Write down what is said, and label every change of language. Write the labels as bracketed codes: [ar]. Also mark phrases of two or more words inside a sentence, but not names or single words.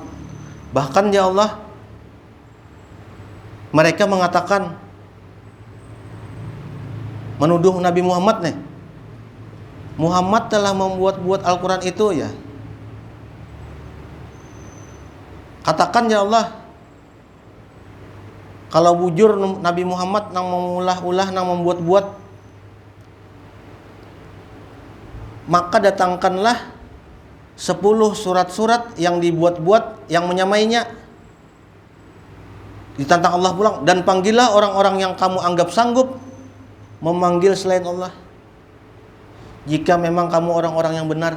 [id] Bahkan ya Allah, mereka mengatakan menuduh Nabi Muhammad nih. Muhammad telah membuat Al-Quran itu ya. Katakan ya Allah, [bjn] kalau bujur Nabi Muhammad nang mengulah-ulah nang membuat-buat, [id] maka datangkanlah 10 surat-surat yang dibuat-buat yang menyamainya. Ditantang Allah pulang, dan panggillah orang-orang yang kamu anggap sanggup memanggil selain Allah, jika memang kamu orang-orang yang benar.